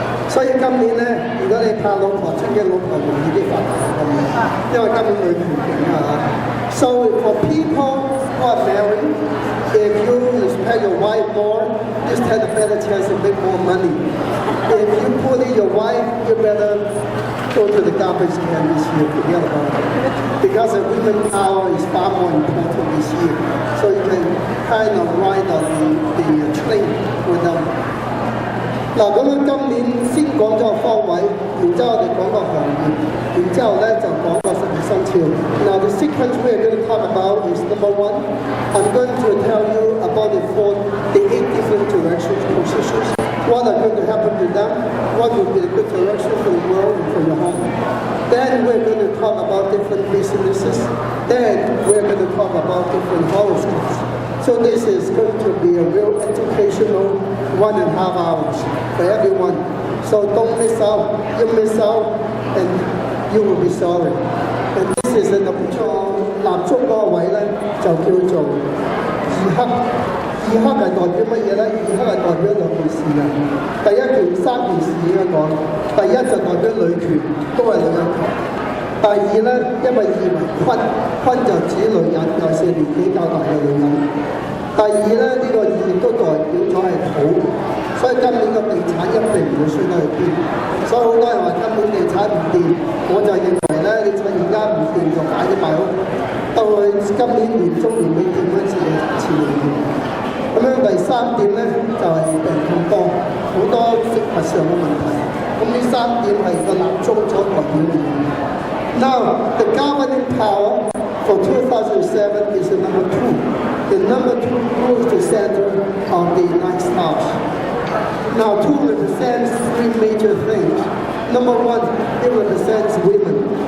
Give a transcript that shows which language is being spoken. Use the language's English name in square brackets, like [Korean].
[Cantonese] 所以今年呢，如果你怕老婆出嘅老婆容易啲發達咁樣，因為今年女權勁啊。 [English] So for people who are married, if you respect your wife more, you stand a better chance to make more money. If you bully your wife, you better go to the garbage can this year, forget about it. Because the women power is far more important this year. So you can kind of ride on the train with them. [Cantonese] 嗱，咁樣今年先講咗個方位，然之後我哋講個行業，然之後咧就講個12生肖。 [English] Now the sequence we are going to talk about is number 1. I'm going to tell you about the 8 different directions, positions. What are going to happen to them? What will be the good direction for the world and for your home? Then we're going to talk about different businesses. Then we're going to talk about different horoscopes. So this is going to be a real educational 1.5 hours for everyone. So don't miss out. You miss out and you will be sorry. And this is in the [Cantonese] 蠟燭嗰個位咧，就叫做二黑。二黑係代表乜嘢咧？二黑係代表2件事嘅。第一件3件事應該講。第一就代表女權，都係女人權。第二咧，因為二為坤，坤就指女人，尤其是年紀較大嘅女人。第二咧，呢個二亦都代表咗係土，所以今年個地產一定唔會衰得去邊。所以好多人話今年地產唔掂，我就認為咧，你趁而家唔掂就快啲買屋，到佢今年年中年尾掂嗰陣時，你錢嚟掂。咁樣第3點咧就係病痛多，好多食物上嘅問題。咁呢3點係個蠟燭所代表嘅嘢。 [English] Now the governing power for 2007 is the number 2. The number 2 rules the center of the 9 stars. Now 2 represents 3 major things. Number 1, it represents women.